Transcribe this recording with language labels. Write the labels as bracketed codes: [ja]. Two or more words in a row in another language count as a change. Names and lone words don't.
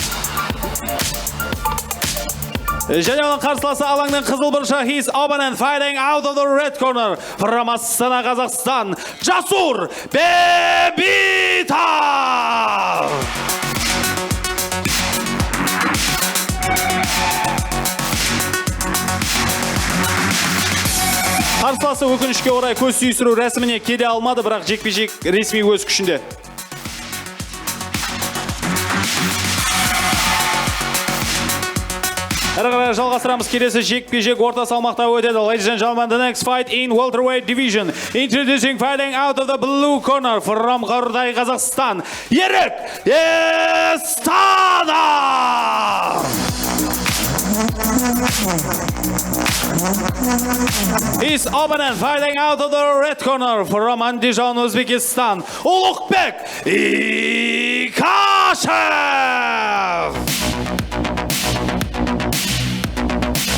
[kk] Және оның қарсыласы алаңның қызыл бұрышы. [en] His opponent fighting out of the red corner from Астана, Қазақстан, Жасур Бебитов. [kk] Қарсыласы өкінішке орай көз сүйістіру рәсіміне келе алмады, бірақ жекпе-жек ресми өз күшінде. Әрі қарай жалғастырамыз, келесі жекпе-жек орта салмақта өтеді. [en] Ladies and gentlemen, the next fight in welterweight division, introducing fighting out of the blue corner from Қордай, Қазақстан, Ерік Естанов. His opponent fighting out of the red corner from Andijan, Uzbekistan, Ulukbek Ikashev.